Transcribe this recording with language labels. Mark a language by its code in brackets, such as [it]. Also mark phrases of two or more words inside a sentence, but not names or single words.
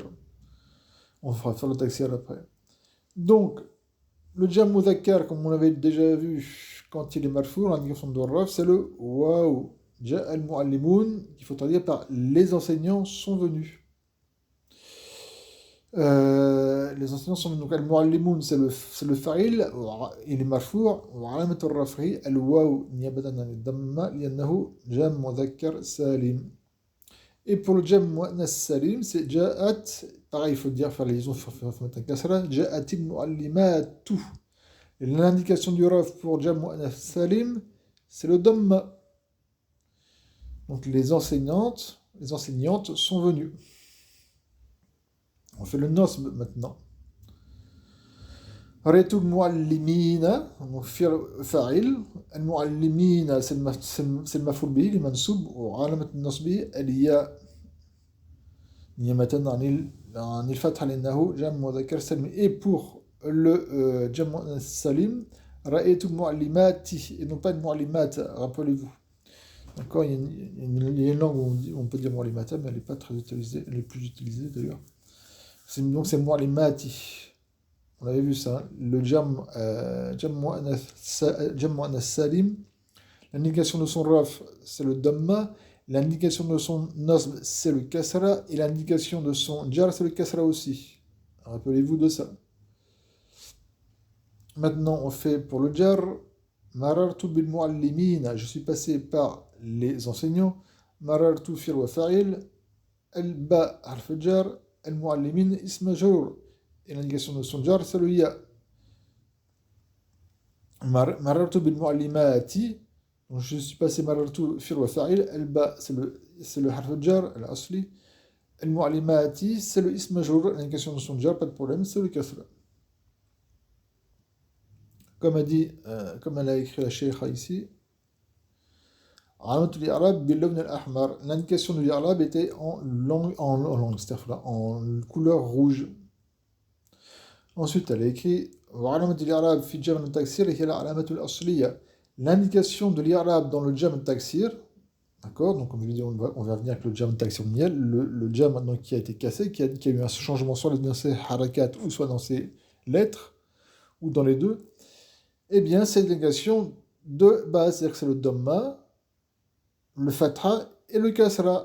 [fr] On fera faire le taksir après. Donc, le [ar] جمع مذكر, [fr] comme on l'avait déjà vu quand il est marfou, l'indication de raf, c'est le waouh. [ar] جاء المعلمون, [fr] qu'il faut traduire par les enseignants sont venus. Les enseignants sont venus. Donc al-mu'allimoun, c'est le fa'il, il est marfou', [ar] وعلامة الرفع الواو نيابة عن الضمة لأنه جمع مذكر سالم. [fr] Et pour le [ar] جمع مؤنث سالم, [fr] c'est ja'at, pareil, il faut dire, faire les liaisons, il faut mettre un kasra, [ar] جاءت المعلمات. [fr] Et l'indication du raf pour [ar] جمع مؤنث سالم, [fr] c'est le damma. Donc les enseignantes sont venues. On fait le nasb maintenant. [ar] رأيت المعلمين, [fr] donc fa'il. [ar] Al-mu'allimina, [fr] c'est le [ar] مفعول به, le mansoub, وعلامة النصب الياء نيابة عن الفتحة لأنه جمع مذكر سالم. [fr] Et pour le [ar] جمع مؤنث سالم رأيت المعلمات, [fr] et non pas al-mu'allimat, rappelez-vous. D'accord, il y a une langue où on peut dire mu'allimata, mais elle n'est pas très utilisée, elle est plus utilisée d'ailleurs. Donc c'est mu'allimati. On avait vu ça. Le [ar] جمع مؤنث سالم, [fr] l'indication de son raf, c'est le damma. L'indication de son nasb, c'est le kasra. Et l'indication de son jar, c'est le kasra aussi. Rappelez-vous de ça. Maintenant, on fait pour le jar. [ar] مررت بالمعلمين. [fr] Je suis passé par les enseignants. [ar] مررت فعل وفاعل الباء حرف جر. المعلمين اسم مجرور. [fr] Et l'indication de son jar, c'est le ya. [ar] مررت بالمعلمات. [fr] Donc je suis passé [ar] مررت فعل وفاعل الباء, [fr] c'est le [ar] حرف جر الأصلي. [fr] Al-mu'allimati, c'est le [ar] اسم مجرور. [fr] L'indication de son jar, pas de problème, c'est le kasra. Comme elle a écrit la cheikha ici. [ar] علامة الإعراب باللون الأحمر. [fr] L'indication de l'i'rab était en couleur rouge. Ensuite, elle a écrit [ar] وعلامة الإعراب في جمع التكسير هي العلامة الأصلية. [fr] L'indication de l'I'rab dans le [ar] جمع التكسير, [fr] d'accord, donc comme je l'ai dit, on va venir avec le [ar] جمع التكسير [fr] niel, le jam maintenant qui a été cassé, qui a eu un changement soit dans ses harakat ou soit dans ses lettres, ou dans les deux, eh bien c'est l'indication de base, c'est-à-dire que c'est le dhamma, le fatha et le kasra.